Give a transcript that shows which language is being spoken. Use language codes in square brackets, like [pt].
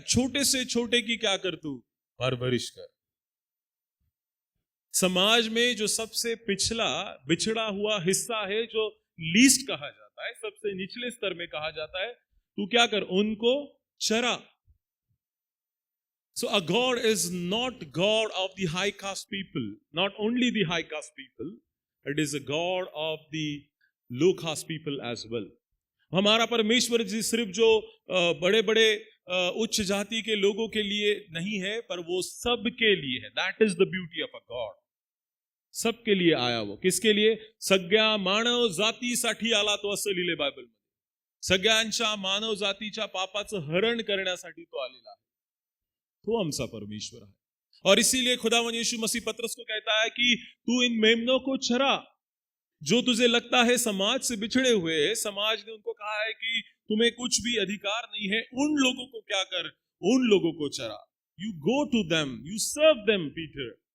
[hi] छोटे से छोटे की क्या कर, तू परवरिश कर। समाज में जो सबसे पिछड़ा बिछड़ा हुआ हिस्सा है, जो लीस्ट कहा जाता है, सबसे निचले स्तर में कहा जाता है, तू क्या कर, उनको चरा। [en] So a God is not God of the high caste people, not only the high caste people, it is a God of the low caste people as well. [hi] हमारा परमेश्वर जी सिर्फ जो बड़े बड़े उच्च जाति के लोगों के लिए नहीं है, पर वो सब के लिए है। [en] That is the beauty of a God. [hi] सबके लिए आया वो। किसके लिए? [mr] सगळ्या मानव जातीसाठी आला तो, असं लिहिले बायबलमध्ये। सगळ्यांच्या मानव जातीच्या पापाचं हरण करण्यासाठी तो आलेला आहे। [hi] तो हमसा परमेश्वर है। और इसीलिए खुदावन यीशु मसीह पतरस को कहता है कि तू इन मेमनों को चरा। जो तुझे लगता है समाज से बिछड़े हुए, समाज ने उनको कहा है कि तुम्हें कुछ भी अधिकार नहीं है, उन लोगों को क्या कर, उन लोगों को चरा। [en] You go to them, you serve them Peter.